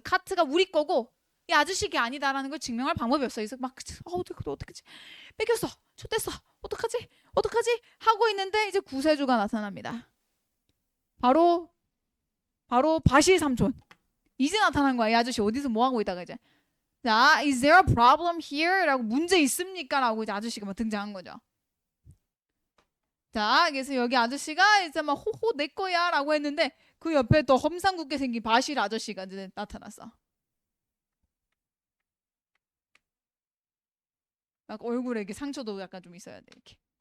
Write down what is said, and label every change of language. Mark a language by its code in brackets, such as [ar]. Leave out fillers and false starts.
[ko] 카트가 우리 거고 이 아저씨가 아니다라는 걸 증명할 방법이 없어. 그래서 막 어떡하지? 뺏겼어. 쳤댔어. 어떡하지? 하고 있는데 이제 구세주가 나타납니다. 바로 바실 삼촌. 이제 나타난 거야. 이 아저씨 어디서 뭐 하고 있다가 이제. [en] 자, is there a problem here? [ko] 라고 문제 있습니까? 라고 이제 아저씨가 막 등장한 거죠. 자, 그래서 여기 아저씨가 이제 막 호호 내 거야 라고 했는데 그 옆에 또 험상궂게 생긴 바실 아저씨가 이제 나타났어. 막 얼굴에 이렇게 상처도 약간 좀 있어야 돼. 이렇게.